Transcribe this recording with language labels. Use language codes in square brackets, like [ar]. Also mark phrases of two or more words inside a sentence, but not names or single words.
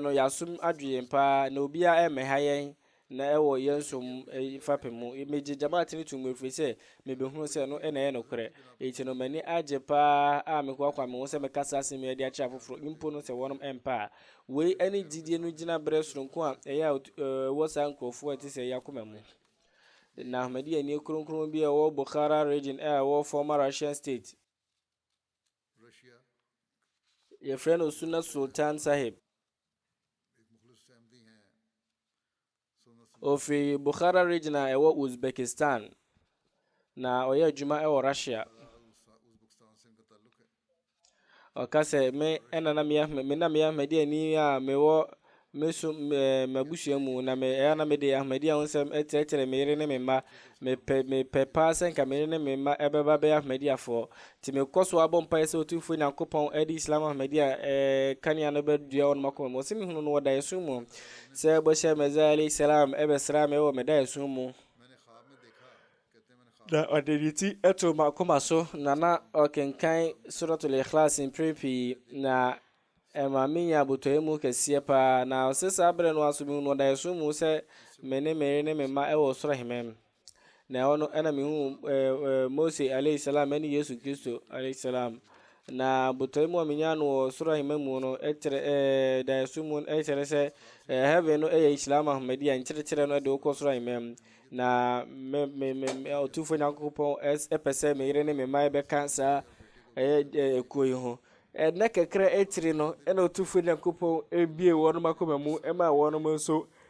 [ak] no yɛasom adwene paa na obiara ɛmmɛha yɛn na ɛwɔ yɛn som fapem mu megye Jamaat no to mu ɛfiri sɛ mebɛhunu sɛ no ɛna ɛyɛ nokorɛ eti no m'ani agye paa a mekɔakwa me ho sɛ mekasa asɛm yi de akyerɛ afoforɔ mpo no sɛ wɔnom ɛmpa a wei ɛne gyidie no gyina berɛ soronko a ɛyɛ a ɛwɔ saa nkurɔfoɔ a ɛte sɛ ɛyɛ akoma mu na Ahmadiyani kronkron bi a ɛwɔ Bukhara region a ɛwɔ [en] former Russian state [ak] yɛfrɛ no Sunna Sultan Sahib ofiri Bukhara region a ɛwɔ Uzbekistan na ɔyɛ adwuma ɛwɔ Russia ɔka sɛ me ɛna na meyɛ Ahmadiyani a mewɔ meso mabusua mu na ɛyɛ na mede Ahmadiyya ho nsɛm ɛkyerɛkyerɛ me yere ne me mma mepɛ paa sɛ nka me yere ne me mma ɛbɛba bɛyɛ Ahmadiyyafoɔ nti mekɔ so abɔ mpaeɛ sɛ Otumfo Nyankopɔn ɛde Islam Ahmadiyya kanea no bɛdua wɔ no makoma mu ɔsɛ mehunu no wɔ daeɛso mu sɛ bɔhyɛ Mɛza [ar] عليه السلام [ak] ɛbɛsra me wɔ me daeɛso mu na ɔde ne ti ɛto makoma so na ɔkenkan Suratul Ikhlas mpere pii na maame nya abotɔeɛ mu kɛseɛ paa na ɔsɛ saa berɛ no aso mehu no ɔdaeɛso mu sɛ me ne me yere ne me mma ɛwɔ soro ahemam na ɔno ɛna mehu Mose alayhi salam ɛne Yesu Kristo [ar] عليه السلام [ak] na abotɔeɛ mu a menya no wɔ soro ahemam mu no ɛkyerɛ daeɛso mu ɛkyerɛ sɛ heaven no ɛyɛ Islam Ahmadiyya nkyerɛkyerɛ no ɛde wokɔ soro ahemam na Otumfo Nyankopɔn ɛpɛ sɛ me yere ne me mma ɛbɛka saa ɛyɛ ekuo yi ho ɛnɛ kakra ɛtiri no ɛna Otumfo Nyankopɔn ebie wɔnom akoma mu ɛma wɔnom nso